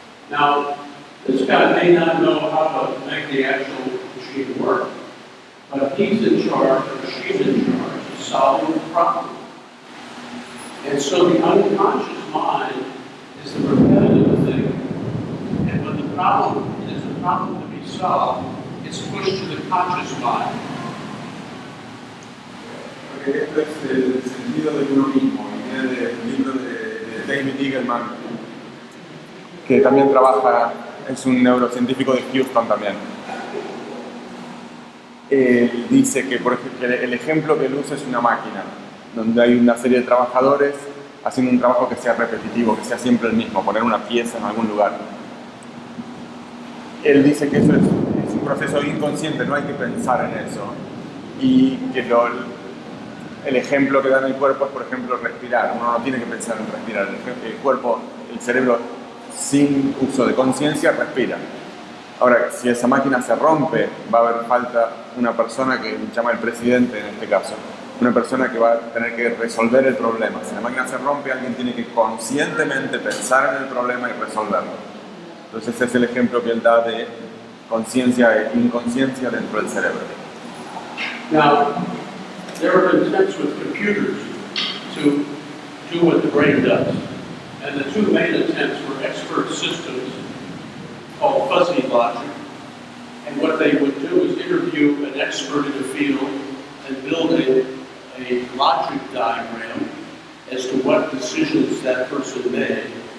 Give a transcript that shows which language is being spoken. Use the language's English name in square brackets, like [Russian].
[English] Now, this guy may not know how to make the actual machine work, but he's in charge, or she's in charge of solving the problem. And so the unconscious mind is the repetitive thing. And when the problem is a problem to be solved, it's pushed to the conscious mind. [Spanish] Porque esto es el sentido de uno mismo, y viene del libro de David Eagleman. que también trabaja, es un neurocientífico de Houston también. Él dice que, por ejemplo, que el ejemplo que él usa es una máquina, donde hay una serie de trabajadores haciendo un trabajo que sea repetitivo, que sea siempre el mismo, poner una pieza en algún lugar. Él dice que eso es un proceso inconsciente, no hay que pensar en eso. Y que el ejemplo que da en el cuerpo es, por ejemplo, respirar. Uno no tiene que pensar en respirar. El cuerpo, el cerebro, sin uso de conciencia, respira. Ahora, si esa máquina se rompe, va a haber falta una persona que llama el presidente en este caso, una persona que va a tener que resolver el problema. Si la máquina se rompe, alguien tiene que conscientemente pensar en el problema y resolverlo. Entonces ese es el ejemplo que él da de conciencia e inconsciencia dentro del cerebro. [English] Now, there have been attempts with computers to do what the brain does. And the two main attempts were expert systems called fuzzy logic. And what they would do is interview an expert in the field and build a logic diagram as to what decisions that person made.